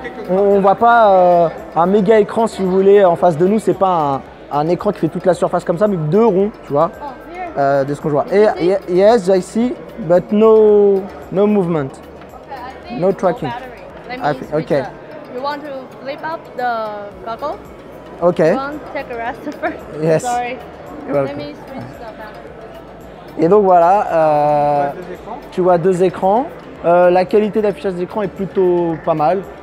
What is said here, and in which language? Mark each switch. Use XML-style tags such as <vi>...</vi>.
<fr>On ne voit pas un méga écran, si vous voulez, en face de nous. C'est pas un écran qui fait toute la surface comme ça, mais deux ronds, tu vois, de ce qu'on voit.</fr> <en>Et yes, I see, but no movement. Okay, No tracking. Okay. You want to flip up the goggle? Okay. You want to take a rest first? Yes. Sorry. You're Let me switch the battery.</en> <fr>Et donc voilà, tu vois deux écrans. La qualité d'affichage d'écran est plutôt pas mal.</fr>